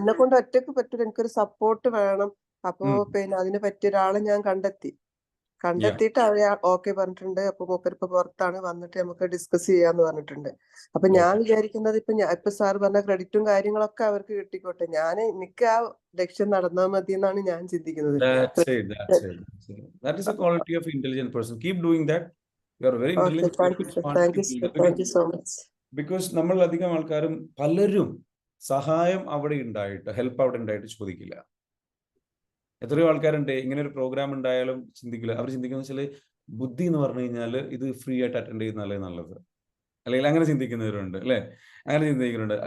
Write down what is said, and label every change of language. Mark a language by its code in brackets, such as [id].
[ml] എന്നെ കൊണ്ട് ഒറ്റക്ക് പറ്റൂല, എനിക്കൊരു സപ്പോർട്ട് വേണം. അപ്പോ പിന്നെ അതിന് പറ്റിയ ഒരാളെ ഞാൻ കണ്ടെത്തിയിട്ട് അവരെ ഓക്കെ പറഞ്ഞിട്ടുണ്ട്. അപ്പൊ മൂപ്പരിപ്പോ പുറത്താണ്, വന്നിട്ട് നമുക്ക് ഡിസ്കസ് ചെയ്യാന്ന് പറഞ്ഞിട്ടുണ്ട്. അപ്പൊ ഞാൻ വിചാരിക്കുന്നത് ഇപ്പൊ സാർ പറഞ്ഞ ക്രെഡിറ്റും കാര്യങ്ങളൊക്കെ അവർക്ക് കിട്ടിക്കോട്ടെ, എനിക്ക് ആ ലക്ഷ്യം നടന്നാൽ മതി എന്നാണ് ഞാൻ ചിന്തിക്കുന്നത്. [en] That's it. That is a quality of intelligent person. Keep doing that. You are very intelligent. Thank you so much. [ml] Because നമ്മൾ അധികം ആൾക്കാരും പലരും സഹായം അവിടെ ഉണ്ടായിട്ട്, ഹെൽപ്പ് അവിടെ ഉണ്ടായിട്ട് ചോദിക്കില്ല. എത്രയോ ആൾക്കാരുണ്ട് ഇങ്ങനെ ഒരു പ്രോഗ്രാം ഉണ്ടായാലും ചിന്തിക്കില്ല. അവർ ചിന്തിക്കുന്ന വെച്ചാൽ ബുദ്ധി എന്ന് പറഞ്ഞു കഴിഞ്ഞാൽ ഇത് ഫ്രീ ആയിട്ട് അറ്റൻഡ് ചെയ്യുന്നതല്ലേ നല്ലത്, അല്ലെങ്കിൽ അങ്ങനെ ചിന്തിക്കുന്നവരുണ്ട് അല്ലെ, അങ്ങനെ ചിന്തിക്കുന്നുണ്ട്.